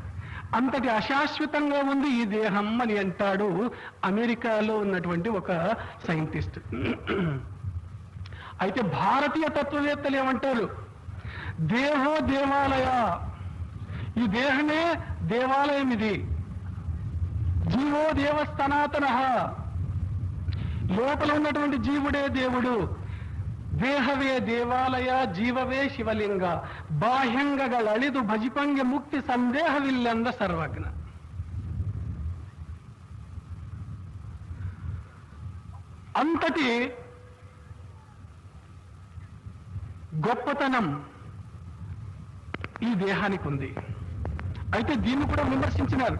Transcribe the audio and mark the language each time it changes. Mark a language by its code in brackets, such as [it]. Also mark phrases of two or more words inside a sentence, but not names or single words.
[te] అంతటి అశాశ్వతంగా ఉంది ఈ దేహం అని అంటాడు అమెరికాలో ఉన్నటువంటి ఒక సైంటిస్ట్. అయితే భారతీయ తత్వవేత్తలు ఏమంటారు? [sa] దేహో దేవాలయ, [te] ఈ దేహమే దేవాలయం, ఇది [sa] జీవో దేవ సనాతన, [te] లోపల ఉన్నటువంటి జీవుడే దేవుడు, [kn] ದೇಹವೇ ದೇವಾಲಯ, ಜೀವವೇ ಶಿವಲಿಂಗ, ಬಾಹ್ಯಂಗಗಳಳಿದು ಭಜಿಪಂಗೆ ಮುಕ್ತಿ ಸಂದೇಹವಿಲ್ಲೆಂದ ಸರ್ವಜ್ಞ. [te] అంతటి గొప్పతనం ఈ దేహానికి ఉంది. అయితే దీన్ని కూడా విమర్శించినారు.